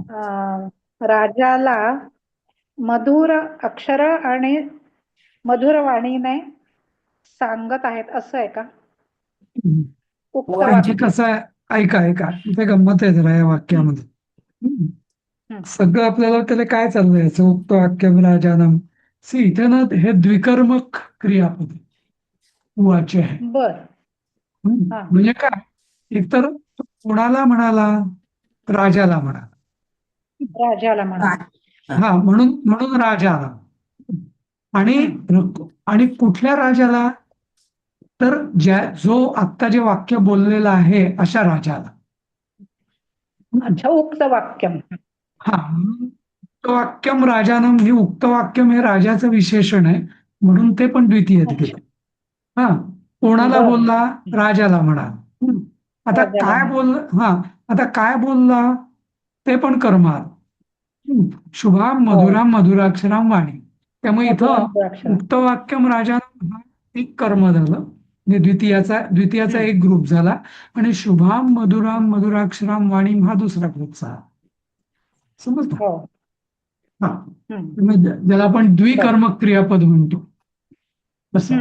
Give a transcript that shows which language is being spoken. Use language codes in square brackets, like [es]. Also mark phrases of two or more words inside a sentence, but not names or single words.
[mr] राजाला मधुर अक्षर आणि मधुर वाणीने सांगत आहेत असं आहे का? हम्म. उक्त म्हणजे वाक्य. कसं आहे, ऐका ऐका इथे गंमत आहे जरा या हं, वाक्यामध्ये. हम्म. हं. सगळं आपल्याला त्याला काय चाललंय याचं [sa] उक्त वाक्यम राजानम. [mr] सी इथे ना हे द्विकर्मक क्रियापद वाच्य आहे. बर हा म्हणजे काय, एकतर तो कोणाला म्हणाला, राजाला म्हणाला. राजाला हा म्हणाला. हा हा म्हणून म्हणून राजाला. आणि हं. आणि कुठल्या राजाला, तर जो आत्ता जे वाक्य बोललेलं आहे अशा राजाला. अच्छा [sa] उक्त वाक्यम. [mr] हा [sa] उक्त वाक्यम राजानम, [mr] हे [sa] उक्त वाक्यम [mr] हे राजाचं विशेषण आहे म्हणून ते पण द्वितीयत अच्छा घेते. हा कोणाला बर बोलला, राजाला म्हणा. हम्म. आता राजाला काय म्हणा. बोल हा आता काय बोलला ते पण कर्मात. शुभाम हो [sa] मधुराम मधुराक्षराम वाणी. [mr] त्यामुळे इथं मधुराक्षरा. [sa] उक्त वाक्यम राजानम [mr] हा एक कर्म झालं, म्हणजे द्वितीयाचा हं. एक ग्रुप झाला. आणि [sa] शुभाम मधुराम मधुराक्षराम वाणी [mr] हा दुसरा ग्रुप झाला. समजलं? हो हा हं. म्हणजे ज्याला आपण बर द्विकर्मक क्रियापद म्हणतो तसं.